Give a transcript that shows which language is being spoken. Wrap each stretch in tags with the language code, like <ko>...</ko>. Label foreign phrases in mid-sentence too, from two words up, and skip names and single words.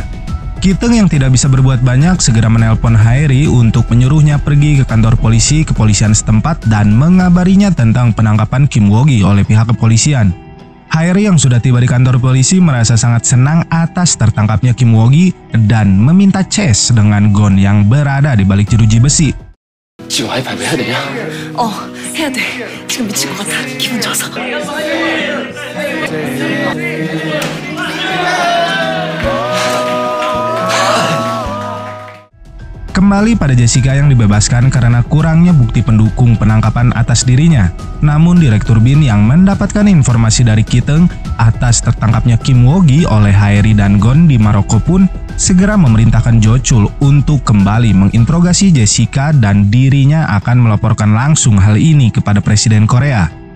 <id>Ki-teung yang tidak bisa berbuat banyak segera menelpon Haeri untuk menyuruhnya pergi ke kantor polisi kepolisian setempat dan mengabarinya tentang penangkapan Kim Woo-gi oleh pihak kepolisian. Haeri yang sudah tiba di kantor polisi merasa sangat senang atas tertangkapnya Kim Woo-gi dan meminta chase dengan Gon yang berada di balik jeruji besi.</id> <ko>지금 와이파이 해야 되냐? 해야 돼. 지금 미칠 것 같아. 기분 좋아서.</ko> <id>Kembali pada Jessica yang dibebaskan karena kurangnya bukti pendukung penangkapan atas dirinya. Namun Direktur Bin yang mendapatkan informasi dari Ki-teung atas tertangkapnya Kim Woo-gi oleh Haeri dan Gon di Maroko pun segera memerintahkan Jo Chul untuk kembali menginterogasi Jessica dan dirinya akan melaporkan langsung hal ini kepada Presiden Korea.</id>